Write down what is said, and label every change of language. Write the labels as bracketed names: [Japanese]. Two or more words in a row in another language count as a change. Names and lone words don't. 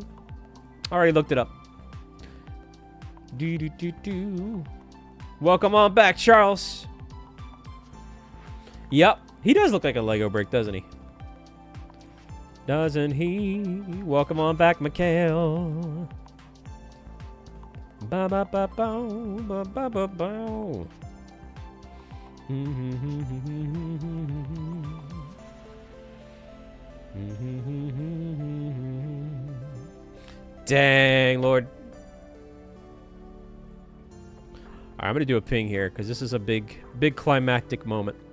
[English] Already looked it up. Welcome on back, Charles. Yep, he does look like a Lego brick, doesn't he? Doesn't he? Welcome on back, Mikhail. Ba ba ba bow, ba ba ba bow. Dang, Lord. Alright, I'm gonna do a ping here because this is a big climactic moment.